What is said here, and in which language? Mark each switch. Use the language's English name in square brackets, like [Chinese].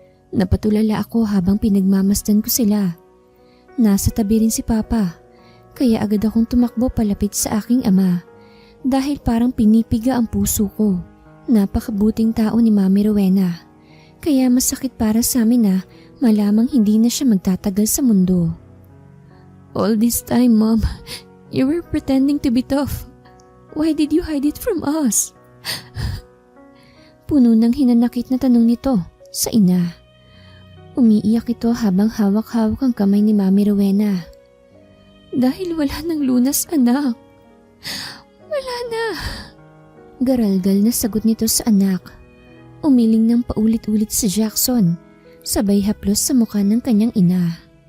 [Filipino] Napatulala ako habang pinagmamasdan ko sila. Nasa tabi rin si Papa, kaya agad akong tumakbo palapit sa aking ama dahil parang pinipiga ang puso ko. Napakabuting tao ni Mami Rowena, kaya masakit para sa amin na malamang hindi na siya magtatagal sa mundo. [English] All this time, Mom, you were pretending to be tough. Why did you hide it from us? [Filipino] Puno ng hinanakit na tanong nito sa ina. Umiiyak ito habang hawak-hawak ang kamay ni Mami Rowena. Dahil wala nang lunas, anak. Wala na. Garalgal na sagot nito sa anak. Umiling ng paulit-ulit si Jackson, sabay haplos sa mukha ng kanyang ina.